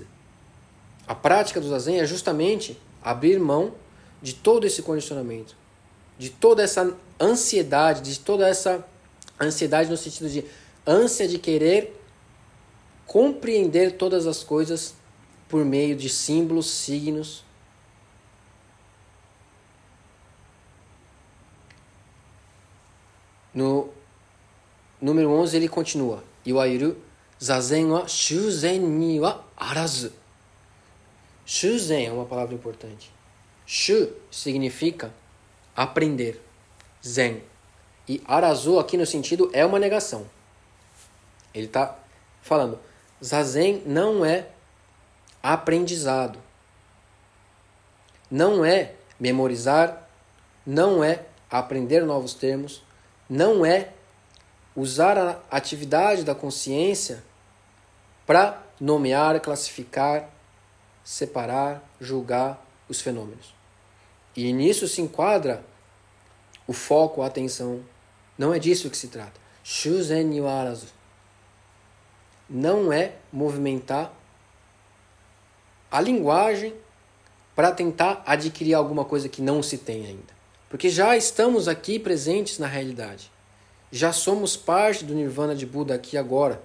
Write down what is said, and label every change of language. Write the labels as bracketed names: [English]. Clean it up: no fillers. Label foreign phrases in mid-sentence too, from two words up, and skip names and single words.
[Portuguese] A prática do Zazen é justamente abrir mão de todo esse condicionamento, de toda essa ansiedade, de toda essa ansiedade no sentido de ânsia de querer compreender todas as coisas por meio de símbolos, signos. No número 11 ele continua: [Japanese] Iwairu Zazen wa shuzen ni wa arazu. [Portuguese] Shuzen é uma palavra importante. Shu significa aprender. Zen. E arazu aqui no sentido é uma negação. Ele está falando, Zazen não é aprendizado. Não é memorizar, não é aprender novos termos, não é usar a atividade da consciência para nomear, classificar, separar, julgar os fenômenos. E nisso se enquadra o foco, a atenção. Não é disso que se trata. [Japanese] Shuzen ni wa arazu. [Portuguese] Não é movimentar a linguagem para tentar adquirir alguma coisa que não se tem ainda. Porque já estamos aqui presentes na realidade. Já somos parte do Nirvana de Buda aqui agora.